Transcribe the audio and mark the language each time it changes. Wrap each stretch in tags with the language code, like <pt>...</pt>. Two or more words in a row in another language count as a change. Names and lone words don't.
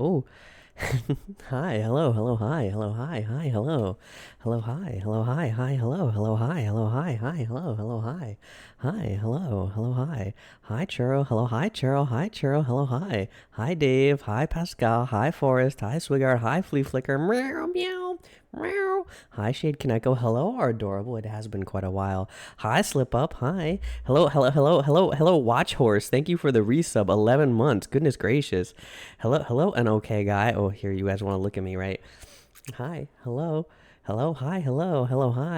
<en>Oh. Hi, hello, hello, hi, hello, hi, hi, hello, hello, hi, hello, hi, hi, hello, hello, hi, hello, hi, hi, hello, hello, hi, hi, hello, hello, hi Churro, hello, hi Churro, hello, hi Dave, hi Pascal, hi Forrest, hi Swigart, hi Flea Flicker, meow, meow, meow, hi Shade Kaneko, hello, our adorable, it has been quite a while, hi Slip Up, hi, hello, hello, hello, hello, hello, Watch Horse, thank you for the resub, 11 months, goodness gracious, hello, hello, an okay guy. Oh, here you guys want to look at me, right? Hi, hello, hello, hi, hello, hello, hi.</en>